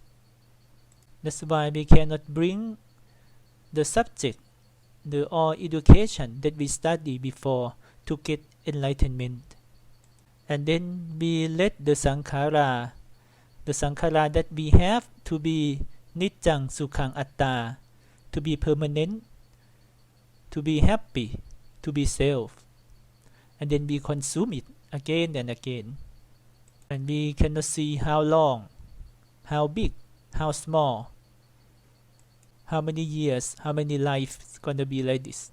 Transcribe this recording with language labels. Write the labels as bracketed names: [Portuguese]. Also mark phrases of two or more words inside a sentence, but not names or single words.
[English] That's why we cannot bring the subject, the all education that we study before to get enlightenment. And then we let the sankhara that we have to be [Pali] nijjang sukhang atta, [English] to be permanent, to be happy, to be self. And then we consume it again and again. And we cannot see how long, how big, how small, how many years, how many lives it's gonna be like this.